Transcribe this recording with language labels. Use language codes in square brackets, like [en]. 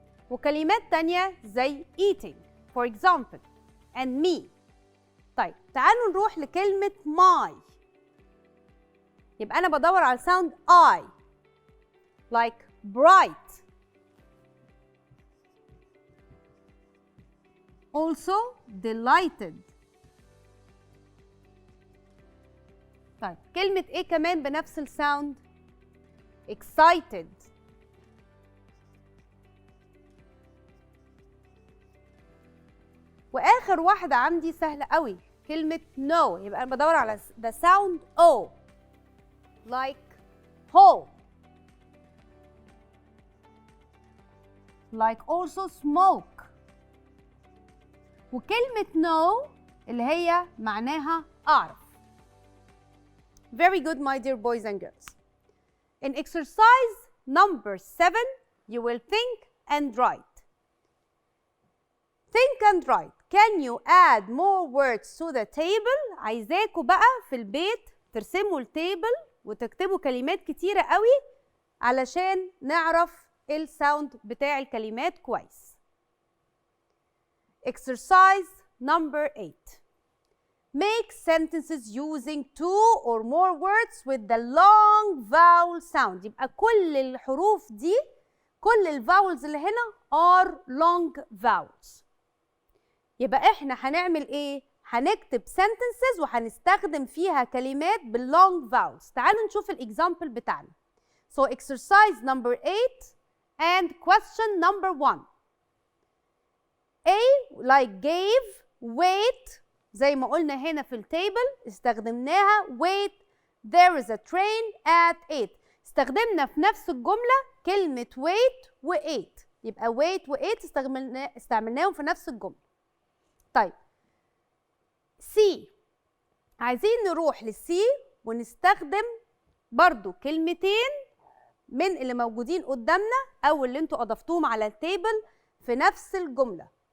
[ar] وكلمات تانية زي [en] eating for example and me. [ar] طيب تعالوا نروح لكلمة my. يبقى أنا بدور على [en] sound I like bright. Also delighted. [ar] طيب كلمة إيه كمان بنفس الساوند؟ [en] excited. [ar] واخر واحده عندي سهله قوي كلمه no، يبقى انا بدور على [en] the sound o like hole like also smoke. [ar] وكلمه no اللي هي معناها اعرف. [en] Very good my dear boys and girls. In exercise number 7 you will think and write. Think and write. Can you add more words to the table؟ [ar] عايزاكوا بقى في البيت ترسموا التيبل وتكتبوا كلمات كتيرة قوي علشان نعرف الساوند بتاع الكلمات كويس. [en] Exercise number 8. Make sentences using 2 or more words with the long vowel sound. [ar] يبقى كل الحروف دي، كل الفاولز اللي هنا [en] are long vowels. [ar] يبقى احنا هنعمل ايه؟ هنكتب sentences وهنستخدم فيها كلمات باللونج vowels. تعالوا نشوف الاكزامبل بتاعنا. [en] So exercise number 8 and question number 1. A like gave, wait [ar] زي ما قلنا هنا في التيبل استخدمناها [en] wait there is a train at 8. [ar] استخدمنا في نفس الجملة كلمة wait و 8. يبقى wait و 8 استعملناهم في نفس الجملة. طيب C عايزين نروح للسي ونستخدم برضو كلمتين من اللي موجودين قدامنا او اللي انتوا اضفتوهم على التيبل في نفس الجملة.